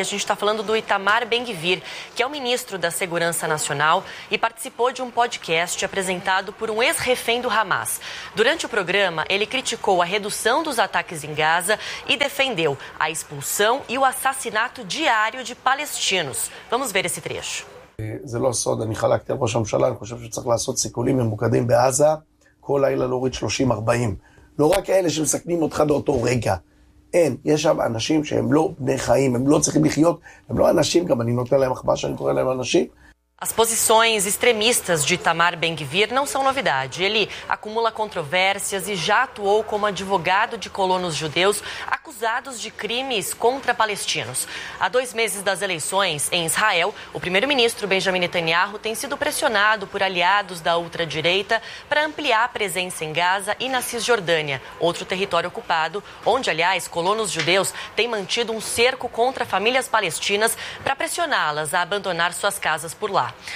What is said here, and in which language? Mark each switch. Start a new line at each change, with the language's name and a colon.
Portuguese: A gente está falando do Itamar Ben-Gvir, que é o ministro da Segurança Nacional e participou de um podcast apresentado por um ex-refém do Hamas. Durante o programa, ele criticou a redução dos ataques em Gaza e defendeu a expulsão e o assassinato diário de palestinos. Vamos ver esse trecho.
Hebrew: זה לא סוד, אני חלקתי על ראש הממשלה, אני חושב שצריך לעשות סיכולים ממוקדים בעזה, כל לילה להוריד 30-40. לא רק אלה שמסכנים אותך באותו רגע. אין, יש שם אנשים שהם לא בני חיים, הם לא צריכים לחיות, הם לא אנשים, גם אני נותן להם אכבה שאני קורא להם אנשים.
Portuguese: As posições extremistas de Itamar Ben-Gvir não são novidade. Ele acumula controvérsias e já atuou como advogado de colonos judeus acusados de crimes contra palestinos. Há 2 meses das eleições em Israel, o primeiro-ministro Benjamin Netanyahu tem sido pressionado por aliados da ultradireita para ampliar a presença em Gaza e na Cisjordânia, outro território ocupado, onde, aliás, colonos judeus têm mantido um cerco contra famílias palestinas para pressioná-las a abandonar suas casas por lá.